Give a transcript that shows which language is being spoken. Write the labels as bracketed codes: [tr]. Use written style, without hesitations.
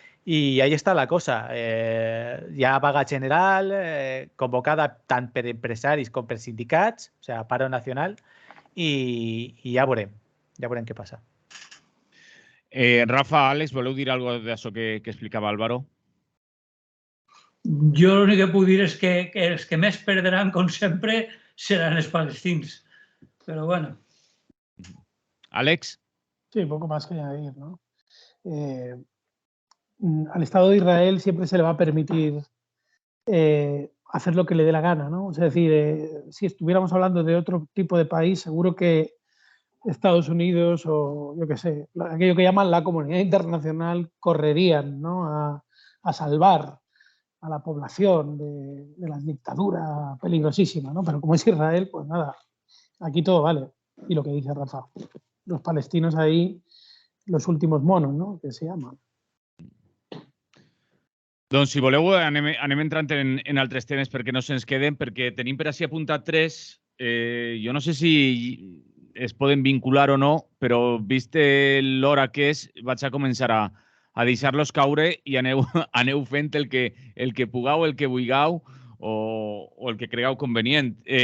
[ca] I ahí està la cosa. Hi ha vaga general convocada tant per empresaris com per sindicats, o sigui, paro nacional, i ja veurem què passa. Rafa, Àlex, voleu dir alguna cosa d'això que explicava Álvaro? Jo l'únic que puc dir és que els que més perdran, com sempre, seran els palestins. [es] Pero bueno. Àlex. Sí, poco más que añadir, ¿no? Al Estado de Israel siempre se le va a permitir hacer lo que le dé la gana, ¿no? Es decir, si estuviéramos hablando de otro tipo de país, seguro que Estados Unidos o yo qué sé, aquello que llaman la comunidad internacional correrían, ¿no? a salvar a la población de la dictadura peligrosísima, ¿no? Pero como es Israel, pues nada, aquí todo vale. Y lo que dice Rafa, los palestinos ahí, los últimos monos, ¿no? Que se llaman. [ca] Doncs, si voleu, anem entrant en altres temes perquè no se'ns queden, perquè tenim per així apuntat 3. Jo no sé si es poden vincular o no, però vist l'hora que és, vaig a començar a deixar-los caure i aneu fent el que pugueu, el que vulgueu o el que cregueu convenient.